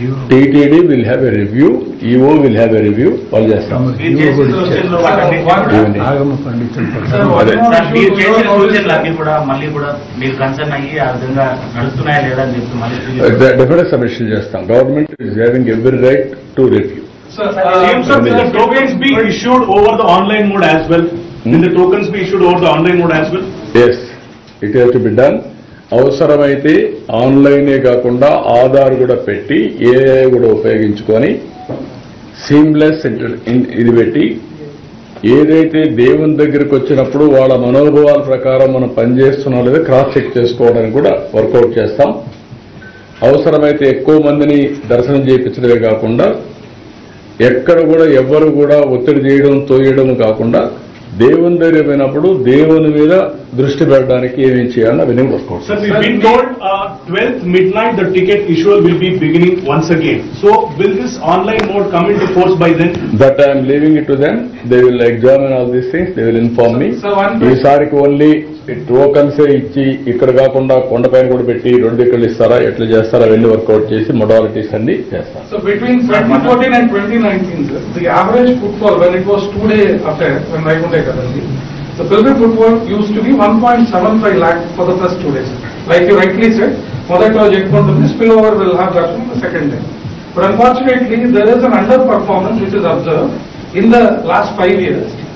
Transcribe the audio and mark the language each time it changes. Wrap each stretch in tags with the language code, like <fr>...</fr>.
<en>TTD will have a review, EO will have a review,</en> <te>వాళ్ళు చేస్తాం. మీరు చేసిన సూచనలు వాటన్నిటిని ఆగమ పండితులు అదే. సార్, మీరు చేసిన సూచనలు అన్ని కూడా మళ్ళీ కూడా మీరు కన్సర్న్ అయ్యి ఆ విధంగా నడుస్తున్నాయా లేదా అని చెప్తూ మళ్ళీ డెఫినెట్ సబ్మిషన్ చేస్తాం.</te> <en>Government is having every right to review. Sir, Will the tokens be issued over the online mode as well? Will the tokens be issued over the online mode as well? Yes, it has to be done.</en> <te>అవసరమైతే ఆన్లైనే కాకుండా ఆధార్ కూడా పెట్టి AI కూడా ఉపయోగించుకొని seamless ఇది పెట్టి ఏదైతే దేవుని దగ్గరికి వచ్చినప్పుడు వాళ్ళ మనోభావాల ప్రకారం మనం పనిచేస్తున్నాం లేదా క్రాస్ చెక్ చేసుకోవడానికి కూడా వర్కౌట్ చేస్తాం. అవసరమైతే ఎక్కువ మందిని దర్శనం చేయించడమే కాకుండా ఎక్కడ కూడా ఎవ్వరు కూడా ఒత్తిడి చేయడం తోయడం కాకుండా దేవుని దగ్గర పోయినప్పుడు దేవుని మీద దృష్టి పెట్టడానికి ఏమేం చేయాలని అవన్నీ work out.</te> <en>Sir, we've been told 12th midnight the ticket issue will be beginning once again. So will this online mode come into force by then? That I am leaving it to them. They will examine all these things. They will inform me.</en> <te>ఈసారికి only టోకన్సే ఇచ్చి ఇక్కడ కాకుండా కొండపైన కూడా పెట్టి 2 దిక్కులు ఇస్తారా, ఎట్లా చేస్తారా అవన్నీ వర్కౌట్ చేసి మొడాలిటీస్ అన్ని చేస్తారు.</te> <en>So between 2014 and 2019, sir, the average footfall when it was 2-day affair, when Vaikunta Ekadasi, the pilgrim footfall used to be 1.75 lakh for the first 2 days. Like you rightly said,</en> <te>మొదటి రోజు ఎక్కువ ఉంటుంది,</te> <en>spillover will have that on the second day. But unfortunately, there is an underperformance which is observed in the last 5 years.</en>